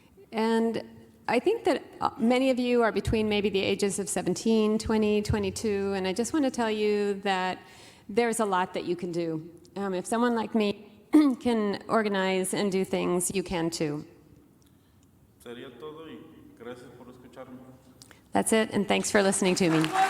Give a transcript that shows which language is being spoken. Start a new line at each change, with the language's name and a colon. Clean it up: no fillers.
English: And I think that many of you are between maybe the ages of 17, 20, 22, and I just want to tell you that there's a lot that you can do. If someone like me can organize and do things, you can too.
Spanish: Sería todo y gracias por escucharme.
English: That's it, and thanks for listening to me.